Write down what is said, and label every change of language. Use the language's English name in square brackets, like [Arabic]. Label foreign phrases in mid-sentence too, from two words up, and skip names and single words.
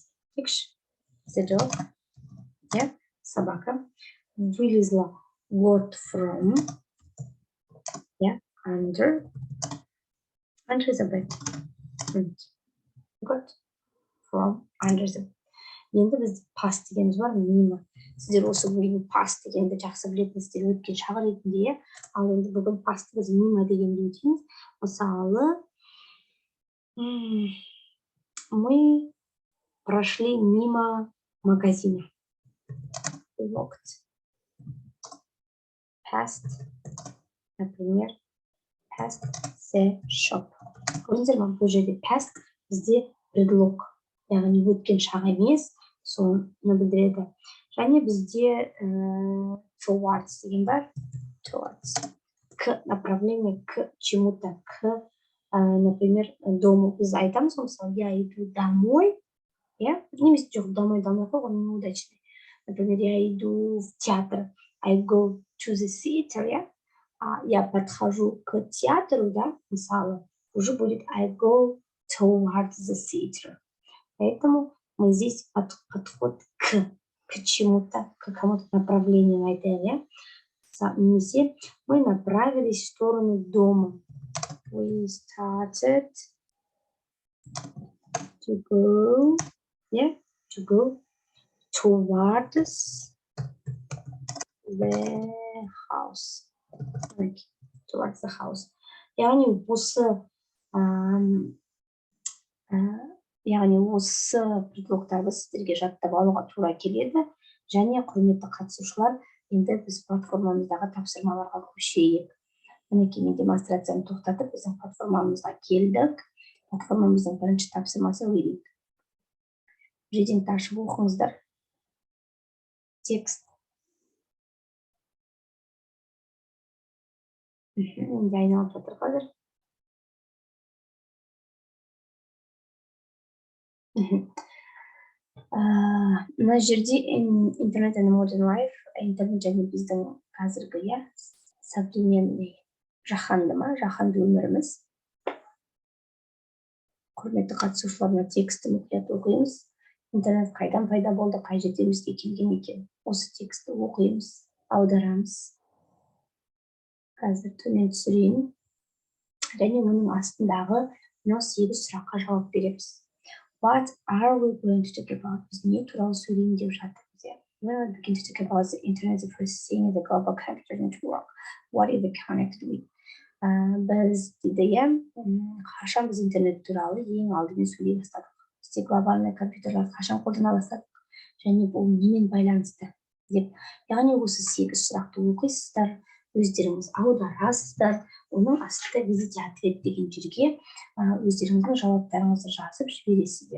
[English] The dog, [Russian] собака вылезла [English] word from, under the bed. Good. From under the bed. [Kazakh] Енді бізде past дегеніміз бар, мимо. Сіздер осы бүгін past дегенді жақсы білетініздер, өткен шақ ретінде, ал енді бүгін past біз мимо дегенді өтеміз. Мысалы, [Russian] мы прошли мимо магазина. [English] Walked past, например, past the shop. [Kazakh] Көрдіңіздер ме, бұл жерде past бізде предлог, яғни өткен шақ емес, соны білдіреді. Және бізде towards деген бар. Towards. [Russian] К направление, к чему-то, к, например, дому. [Kazakh] Біз айтамыз, мысалы, [Russian] я иду домой, [Kazakh] немесе жоқ, [Russian] домой қой, он неудачный. Например, я иду в театр, [English] I go to the theater, [Russian] я подхожу к театру, мысалы, уже будет [English] I go towards the theater. [Russian] Поэтому мы здесь подход к чему-то, к кому-то направлению [Kazakh] айтайық, немесе [Russian] мы направились в сторону дома. [English] We started to go towards the house. Towards the house. [Kazakh] Яғни осы предлогтарды сіздерге жаттап алуға тура келеді. Және құрметті қатысушылар, енді біз платформамыздағы тапсырмаларға көшейік. Мінекей мен демонстрацияны тоқтатып, біздің платформамызға келдік. Платформамыздың бірінші тапсырмасы reading. Readingті ашып оқыңыздар. Текст. Енді айналып жатыр қазір. Мына жерде интернет [English] and modern life, [Kazakh] интернет және біздің қазіргі современный жаһанды өміріміз. Құрметті қатысушылар, мына текстті мұқият оқимыз. Интернет қайдан пайда болды, қай жердемізге келген екен. Осы текстті оқимыз, аударамыз. қазір төмен түсірейін. Және оның астындағы мынау 8 сұраққа жауап береміз. [English] What are we going to talk about? [Kazakh] Біз не туралы сөйлейін деп жатырмыз. [English] When we begin to talk about the internet, the first thing is the global computer network. What is it connected with? [Kazakh] Біз дейді, қашан біз интернет туралы ең алдымен сөйлей бастадық. Бізде глобальный компьютерлер қашан қолдана бастадық, және бұл немен байланысты деп. Яғни осы 8 сұрақты оқисыздар, өздеріңіз аударасыздар, оның астында [Russian] визите ответ [Kazakh] деген жерге өздеріңіздің жауаптарыңызды жазып жібересіздер.